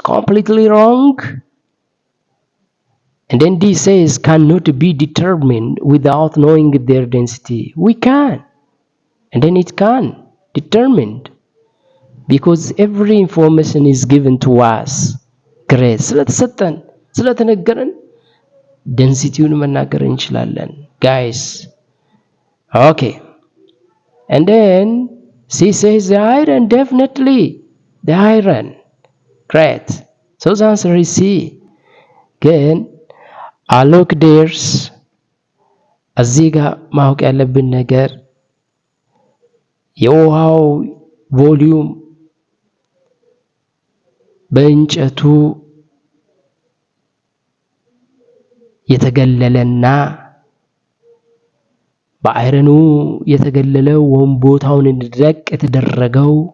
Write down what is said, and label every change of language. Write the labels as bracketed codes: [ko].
[en] Completely wrong. And then D says cannot be determined without knowing their density. We can. And then it can. Determined. Because every information is given to us. Great. [am] ስለተነገረን ዴንሲቲውን መናገር እንችላለን. [en] Guys. Okay. And then C says the iron, definitely. The iron. Great. So the answer is C. Again, look, there's [am] እዚህ ጋር ማወቅ ያለብን ነገር የውሃው ቮሊዩም በእንጨቱ የተገለለና በአይረኑ የተገለለው ወይም ቦታውን እንዲለቅ የተደረገው